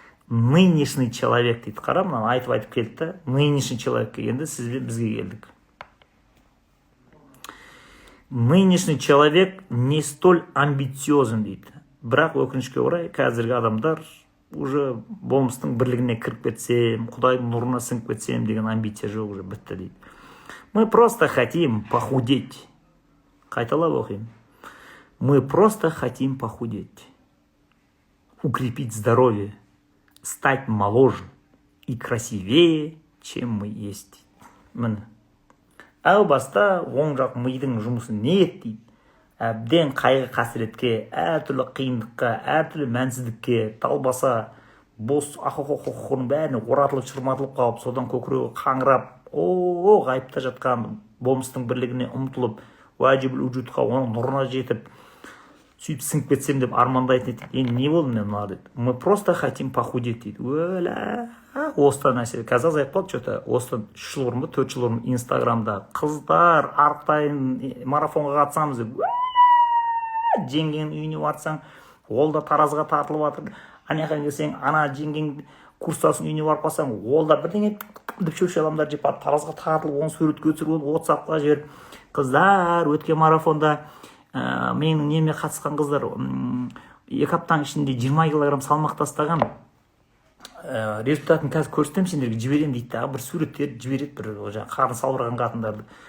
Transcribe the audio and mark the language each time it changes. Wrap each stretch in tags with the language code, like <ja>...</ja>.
<ru>Нынешний человек</ru> <kk>дейді. Қара, мынаны айтып келді да. Нынешний человекке енді сізбен бізге келдік.</kk> <ru>Нынешний человек не столь амбициозен дейді.</ru> <kk>Бірақ өкінішке орай қазіргі адамдар уже болмыстың бірлігіне кіріп кетсем, Құдайдың нұрына сіңіп кетсем деген амбиция жоқ, уже бітті дейді.</kk> <ru>Мы просто хотим похудеть.</ru> <kk>Қайталап оқимын.</kk> <ru>Мы просто хотим похудеть. Укрепить здоровье. Стать моложе и красивее, чем мы есть.</ru> <kk>Міне. Әу баста оң жақ мидың жұмысы не еді дейді. Әбден қайғы қасіретке, әртүрлі қиындыққа, әртүрлі мәнсіздікке талбаса, бос ақы-құқығының бәріне оратылып, шырматылып қалып, содан көкірегі қаңырап, ғайыпта жатқан болмыстың бірлігіне ұмтылып, уәжибіл уджудқа, оның нұрына жетіп, сөйтіп сіңіп кетсем деп армандайтын еді. Енді не болды мен мына дейді.</kk> <ru>Мы просто хотим похудеть дейді.</ru> <kk>Осыдан нәрсе. Қазір азайып қалды что-то. Осыдан 3 жыл бұрын ба, 4 жыл бұрын Инстаграмда қыздар арықтайын марафонға қатысамыз деп жеңгенің үйіне барсаң, ол да таразыға тартылып жатыр. Анаяққа келсең, ана жеңгең курстасының үйіне барып қалсаң, ол да бірдеңе деп шөпші адамдар жеп таразыға тартылып, оны суретке түсіріп, WhatsApp-қа жіберіп, қыздар өткен марафонда менің неме қатысқан қыздар 2 аптаның ішінде 20 килограмм салмақ тастаған, результатын қазір көрсетем сендерге жіберем дейді да, бір суреттер жібереді, бір қарны салбыраған қатындарды.</kk>